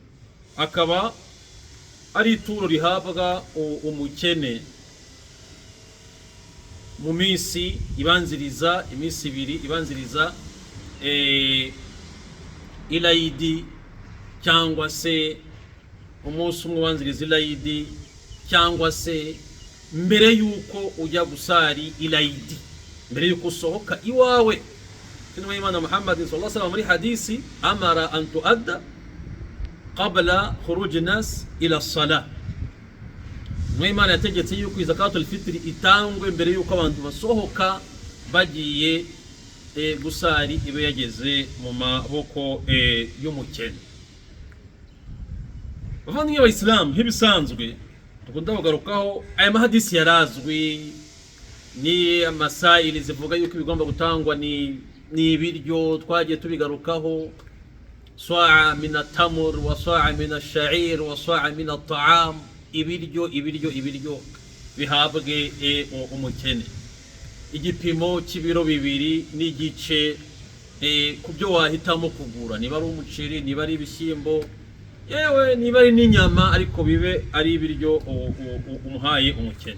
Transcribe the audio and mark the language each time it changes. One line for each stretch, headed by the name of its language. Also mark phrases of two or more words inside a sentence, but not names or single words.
Kinyarwanda: Akaba ari ituro rihabwa umukene mu minsi ibanziriza, iminsi ibiri ibanziriza ilayidi, cyangwa se umunsi umwe ubanziriza ilayidi, cyangwa se mbere yuko ujya gusari ilayidi, mbere yuko usohoka iwawe. Intumwa y'Imana Muhammad
Arabic: صلى الله عليه وسلم
Kinyarwanda: muri hadisi
Arabic: أمر أن تؤدى قبل خروج الناس إلى الصلاة.
Kinyarwanda: Intumwa y'Imana yategetse yuko
Arabic: زكاة الفطر
Kinyarwanda: itangwe mbere yuko abantu basohoka bagiye gusari ibe yageze mu maboko y'umukene. Bavandimwe b'Islam, nk'ibisanzwe dukunda kugarukaho aya mahadisi yarazwi, ni amasaili zivuga yuko ibigomba gutangwa ni ibiryo. Twagiye tubigarukaho:
Arabic: صاعا من التمر وصاعا من الشعير وصاعا من الطعام.
Kinyarwanda: ibiryo bihabwe umukene, igipimo cy'ibiro 2 n'igice ku byo wahitamo kugura, niba ari umuceri, niba ari ibishyimbo, yewe niba ari n'inyama, ariko bibe ari ibiryo umuhaye umukene.